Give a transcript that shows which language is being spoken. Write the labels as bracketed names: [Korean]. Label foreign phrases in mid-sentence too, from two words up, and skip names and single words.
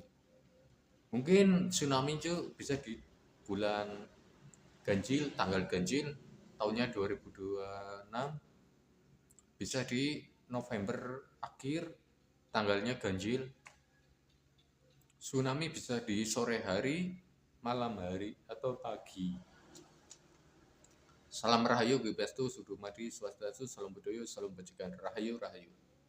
[Indonesian] Mungkin tsunami itu bisa di bulan ganjil, tanggal ganjil tahunnya 2026, bisa di November akhir tanggalnya ganjil. Tsunami bisa di sore hari, malam hari, atau pagi. Salam rahayu, Gepastu, Sudumadi, Swastiastu, Salam Budaya, Salam Bajikan. Rahayu, rahayu.